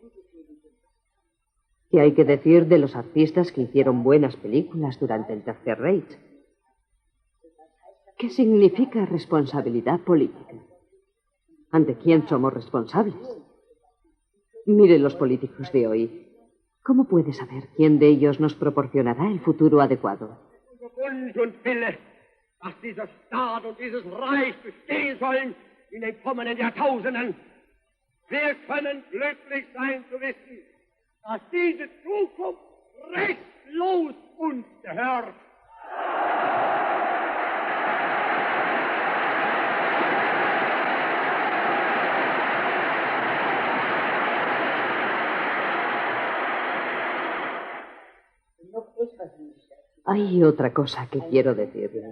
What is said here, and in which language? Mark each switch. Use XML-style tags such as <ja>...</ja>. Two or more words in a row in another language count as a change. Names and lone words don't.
<es>¿Qué hay que decir de los artistas que hicieron buenas películas durante el Tercer Reich? ¿Qué significa responsabilidad política? ¿Ante quién somos responsables? Mire los políticos de hoy. ¿Cómo puede saber quién de ellos nos proporcionará el futuro adecuado?</es> <de>Dass dieser Staat und dieses Reich bestehen sollen in den kommenden Jahrtausenden. Wir können glücklich sein zu wissen, dass diese Zukunft restlos uns gehört.</de> <es>Hay otra cosa que quiero decirle.</es>